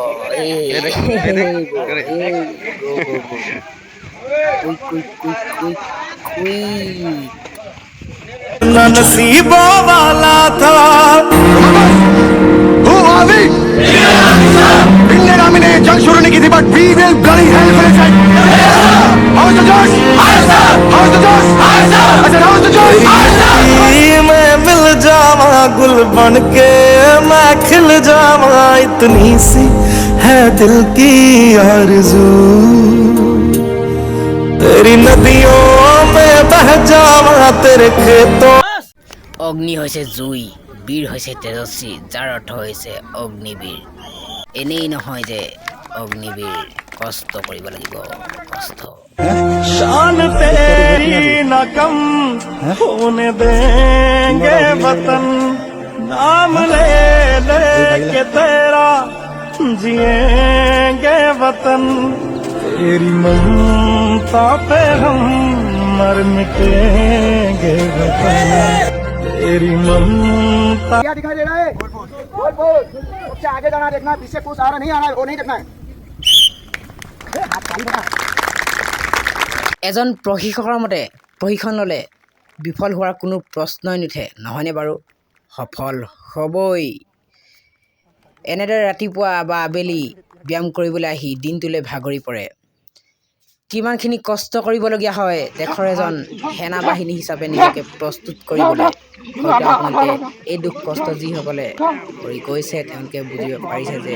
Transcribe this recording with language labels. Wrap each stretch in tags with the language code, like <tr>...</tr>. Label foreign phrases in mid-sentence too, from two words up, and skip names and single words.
<hi>नसीबों वाला था ने जंग शुरू नहीं की थी</hi> <en>but we will bloody hell finish it how is the josh how is the josh I said how is the josh</en> <hi>मैं मिल जावा गुल बन के मैं खिल जावा इतनी सी है दिल की आरज़ू तेरी नदियों में बह जावा तेरे खेतों</hi> <as>অগ্নি হৈছে জুই বীৰ হৈছে তেজস্বী যাৰ অৰ্থ হৈছে অগ্নিবীৰ এনেই নহয় যে অগ্নিবীৰ কষ্ট কৰিব লাগিব কষ্ট</as> <hi>शान तेरी न कम होने देंगे वतन नाम ले के तेरा जिएंगे वतन तेरी ममता पे हम मर मिटेंगे वतन तेरी ममता क्या दिखाई दे रहा है बोल सबसे आगे जाना देखना पीछे कुछ आ रहा नहीं आना वो नहीं देखना है हाथ खाली बना</hi> <as>এজন প্ৰশিক্ষকৰ মতে প্ৰশিক্ষণ ল'লে বিফল হোৱাৰ কোনো প্ৰশ্নই নুঠে নহয়নে বাৰু সফল হ'বই এনেদৰে ৰাতিপুৱা বা আবেলি ব্যায়াম কৰিবলৈ আহি দিনটোলৈ ভাগৰি পৰে কিমানখিনি কষ্ট কৰিবলগীয়া হয় দেশৰ এজন সেনা বাহিনী হিচাপে নিজকে প্ৰস্তুত কৰিবলৈ হয়তো আপোনালোকে এই দুখ কষ্ট যিসকলে কৰি গৈছে তেওঁলোকে বুজিব পাৰিছে যে</as>